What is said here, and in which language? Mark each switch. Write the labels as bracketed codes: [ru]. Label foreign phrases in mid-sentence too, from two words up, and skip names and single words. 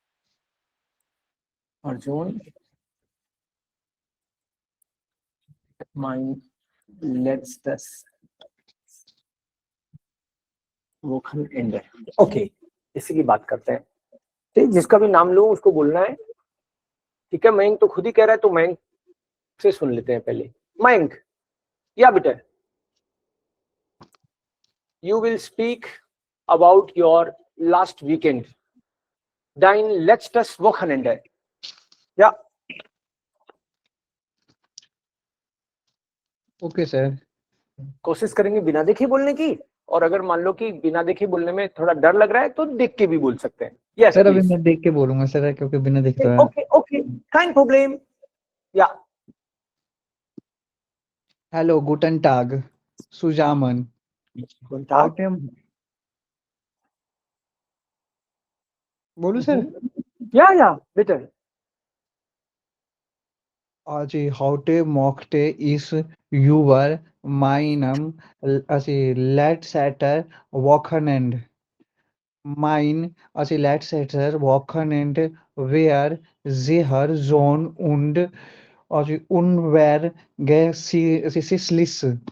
[de] Person Mein letztes Wochenende. [hi] ओके, इसी की बात करते हैं। ठीक, जिसका भी नाम लूं उसको बोलना है। ठीक है, मयंक तो खुद ही कह रहा है, तो मयंक से सुन लेते हैं पहले। मयंक, या बेटा, [en] you will speak about your last weekend. [de] Dein letztes Wochenende. या [en] okay sir. [hi] कोशिश करेंगे बिना देखे बोलने की, और अगर मान लो कि बिना देखे बोलने में थोड़ा डर लग रहा है तो देख के भी बोल सकते हैं। यस सर अभी प्लीज। मैं देख के बोलूंगा सर, क्योंकि बिना देखे तो [en] okay okay, [de] kein Problem. या hallo guten Tag zusammen Tag. [hi] बोलू सर? या बेटा, [de] Also, heute mochte ich über meinem letzten Wochenende. Letztes Wochenende war sehr schön und unvergesslich.